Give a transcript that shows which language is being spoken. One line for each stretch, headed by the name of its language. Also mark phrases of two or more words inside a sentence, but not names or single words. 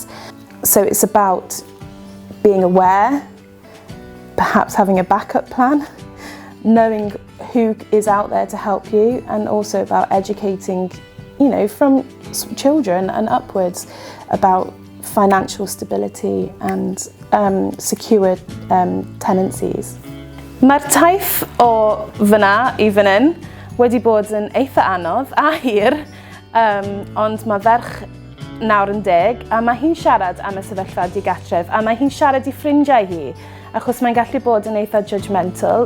English: So it's about being aware, perhaps having a backup plan, knowing who is out there to help you, and also about educating, you know, from children and upwards about financial stability and secure tenancies.
Welsh: Mae'r taith o fyna I fan hyn wedi bod yn eitha anodd a hir, ond mae ferch nawr yn 10 a mae hi'n siarad am y sefyllfa digatref a mae hi'n siarad I ffrindiau hi achos mae'n gallu bod yn eitha judgemental.